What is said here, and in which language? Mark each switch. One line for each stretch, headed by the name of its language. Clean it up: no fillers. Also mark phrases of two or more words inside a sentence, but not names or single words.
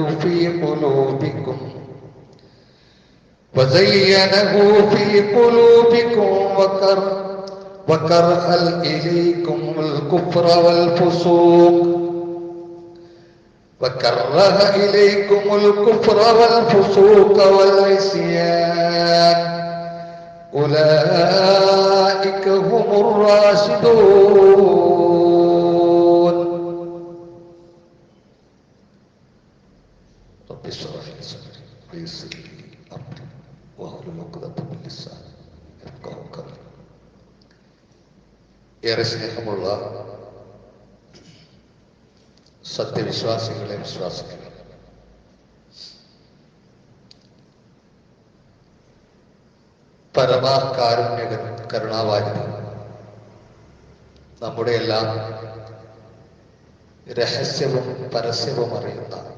Arabic: في قلوبكم وكره إليكم الكفر والفسوق والعصيان أولئك هم الراشدون. رب اشرح لي صدري ويسر لي أمري واحلل عقدة من لساني يفقهوا قولي.
Malayalam: ഏറെ സ്നേഹമുള്ള സത്യവിശ്വാസികളെ വിശ്വാസികളെ, പരമകാരുണ്യകൻ കരുണാവാരിധി നമ്മുടെ എല്ലാം രഹസ്യവും പരസ്യവും അറിയുന്ന